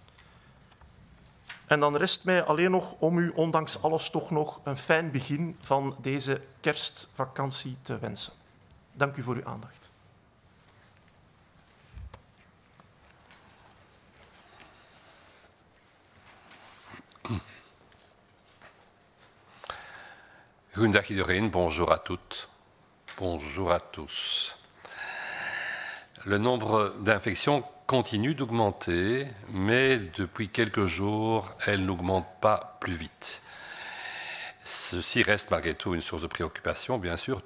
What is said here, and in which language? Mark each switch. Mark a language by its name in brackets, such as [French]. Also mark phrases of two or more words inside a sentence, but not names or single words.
[Dutch] En dan rest mij alleen nog om u ondanks alles toch nog een fijn begin van deze kerstvakantie te wensen. Dank u voor uw aandacht. Goedendag iedereen, [French] bonjour à toutes, bonjour à tous. Le nombre d'infections continue d'augmenter, mais depuis quelques jours, elle n'augmente pas plus vite. Ceci reste malgré tout une source de préoccupation, bien sûr.